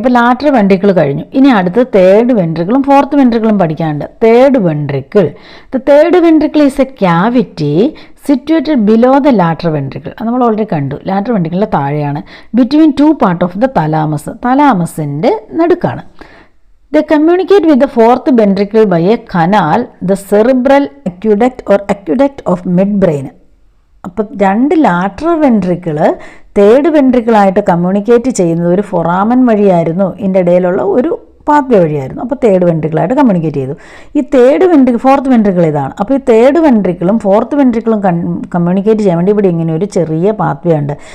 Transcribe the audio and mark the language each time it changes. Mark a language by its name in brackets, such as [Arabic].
[Malayalam] അപ്പോൾ lateral ventricle കഴിഞ്ഞു. ഇനി അടുത്ത് തേർഡ് വെൻട്രിക്കിളും ഫോർത്ത് വെൻട്രിക്കിളും പഠിക്കാനുണ്ട്. [English] Third ventricle, the third ventricle is a cavity situated below the lateral ventricle. [Malayalam] അത് നമ്മൾ ഓൾറെഡി കണ്ടു. ലാറ്ററൽ വെൻട്രിക്കിളിൻ്റെ താഴെയാണ്, [English] between 2 part of the [Malayalam] തലാമസിൻ്റെ നടുക്കാണ്. [English] They communicate with the fourth ventricle by a canal, the cerebral aqueduct of midbrain. [Malayalam] അപ്പോൾ 2 lateral ventricle third വെൻട്രിക്കിളായിട്ട് communicate ചെയ്യുന്നത് ഒരു foramen വഴിയായിരുന്നു. ഇതിൻ്റെ ഇടയിലുള്ള ഒരു പാത്ത് വേ വഴിയായിരുന്നു. അപ്പോൾ തേർഡ് വെൻട്രിക്കിളായിട്ട് കമ്മ്യൂണിക്കേറ്റ് ചെയ്തു. ഈ ഫോർത്ത് വെൻട്രിക്കിൾ ഇതാണ്. അപ്പോൾ ഈ തേർഡ് വെൻട്രിക്കിളും ഫോർത്ത് വെൻട്രിക്കിളും കമ്മ്യൂണിക്കേറ്റ് ചെയ്യാൻ വേണ്ടി ഇവിടെ ഇങ്ങനെ ഒരു ചെറിയ പാത്ത് വേ ഉണ്ട്.